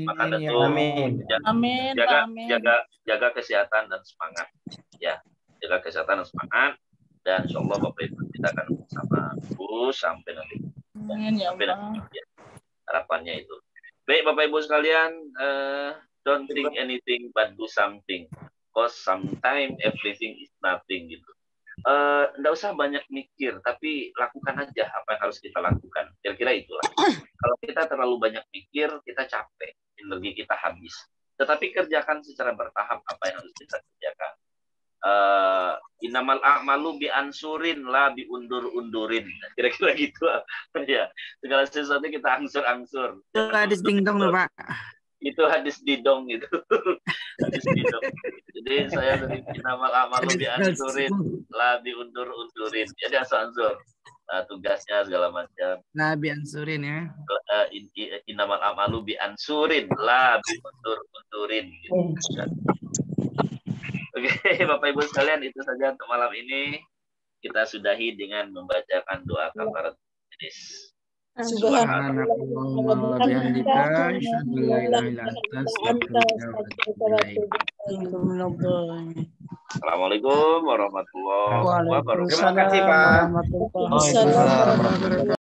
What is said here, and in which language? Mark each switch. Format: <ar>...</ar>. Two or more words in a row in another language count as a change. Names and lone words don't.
<id>Maka jaga kesehatan dan semangat, ya, jaga kesehatan dan semangat, dan</id> <ar>إن شاء الله</ar> <id>Bapak Ibu kita akan bersama terus sampai nanti. Sampai nanti. Harapannya itu. Baik Bapak Ibu sekalian,</id> <en>don't think anything but do something. Because sometimes everything is nothing gitu.</en> <id>Nggak usah banyak mikir, tapi lakukan aja apa yang harus kita lakukan. Kira-kira itulah. Kalau kita terlalu banyak mikir, kita capek, energi kita habis. Tetapi kerjakan secara bertahap apa yang harus kita kerjakan.</id> <ar>إنما الأعمال بأنسور لا بأوندور أوندور.</ar> <id>Kira-kira gitu. Ya, segala sesuatu kita angsur-angsur. Itu hadis dingdong loh, Pak. Itu hadis didong itu. Hadis didong. Jadi saya dari</id> <ar>إنما الأعمال بأنسور لا بأوندور أوندور.</ar> <id>Jadi ansur. Tugasnya segala macam.</id> <ar>لا بأنسور يا. إنما الأعمال بأنسور لا بأوندور أوندور gitu.</ar> <id>Oke, Bapak Ibu sekalian, itu saja untuk malam ini. Kita sudahi dengan membacakan doa kafarat majelis.</id> <ar>سبحان الله بحمدك أشهد أن لا إله إلا أنت أستغفرك وأتوب إليك. السلام عليكم ورحمة الله وبركاته.</ar> <id>Terima kasih, Pak.</id> <ar>وعليكم السلام ورحمة الله وبركاته.</ar>